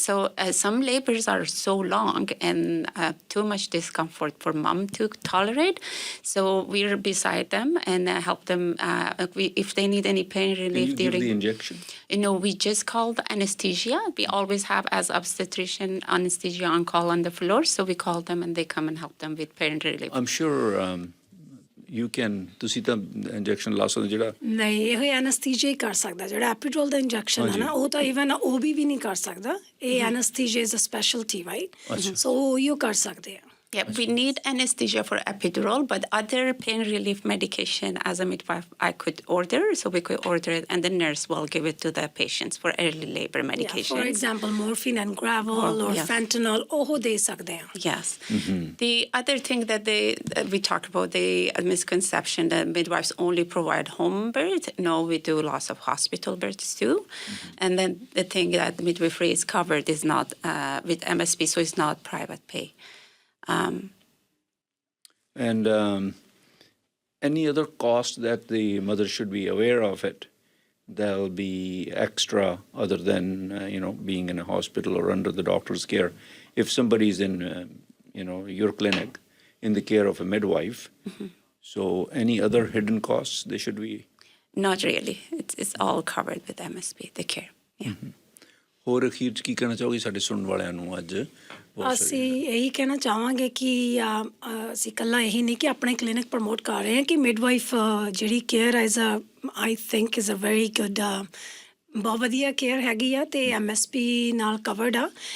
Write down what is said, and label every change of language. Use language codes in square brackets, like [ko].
[en] So some labors are so long and too much discomfort for mom to tolerate. So we're beside them and help them if they need any pain relief. Can you give the injection? No, we just called anesthesia. We always have as obstetrician anesthesia on call on the floor. So we call them and they come and help them with pain relief. I'm sure you can, [pa] ਤੁਸੀਂ ਤਾਂ injection ਲਾ ਸਕਦੇ ਜਿਹੜਾ ਨਹੀਂ, ਇਹ ਐਨਸਥੀਜੀਆ ਹੀ ਕਰ ਸਕਦਾ। ਜਿਹੜਾ ਐਪੀਡਰੋਲ ਦਾ ਇੰਜੈਕਸ਼ਨ ਹੈ ਨਾ, ਉਹ ਤਾਂ ਈਵਨ OB ਵੀ ਨਹੀਂ ਕਰ ਸਕਦਾ। ਇਹ ਐਨਸਥੀਜੀਆ [en] Is a specialty, right? [pa] ਸੋ ਉਹ ਹੀ ਕਰ ਸਕਦੇ ਆ। [en] Yeah, we need anesthesia for epidural, but other pain relief medication as a midwife I could order, so we could order it, and the nurse will give it to the patients for early labor medication. For example, morphine and gravel or fentanyl, [pa] ਉਹ ਦੇ ਸਕਦੇ ਆ। [en] Yes. The other thing that we talk about, the misconception that midwives only provide home birth. No, we do lots of hospital births too. And then the thing that midwifery is covered is not with MSP, so it's not private pay. And any other cost that the mother should be aware of it that'll be extra other than being in a hospital or under the doctor's care? If somebody's in your clinic in the care of a midwife, so any other hidden costs they should be? Not really. It's all covered with MSP, the care. Yeah. [pa] ਹੋਰ ਅਖੀਰ 'ਚ ਕੀ ਕਹਿਣਾ ਚਾਹੋਗੇ ਸਾਡੇ ਸੁਣਨ ਵਾਲਿਆਂ ਨੂੰ ਅੱਜ? ਅਸੀਂ ਇਹੀ ਕਹਿਣਾ ਚਾਹਾਂਗੇ ਕਿ ਅਸੀਂ ਇਕੱਲਾ ਇਹੀ ਨਹੀਂ ਕਿ ਆਪਣੇ ਕਲੀਨਿਕ ਪ੍ਰਮੋਟ ਕਰ ਰਹੇ ਹਾਂ ਕਿ ਮਿਡਵਾਈਫ ਜਿਹੜੀ care [en] as I think is a very good, [pa] ਬਹੁਤ ਵਧੀਆ ਕੇਅਰ ਹੈਗੀ ਆ ਅਤੇ MSP ਨਾਲ ਕਵਰਡ ਆ।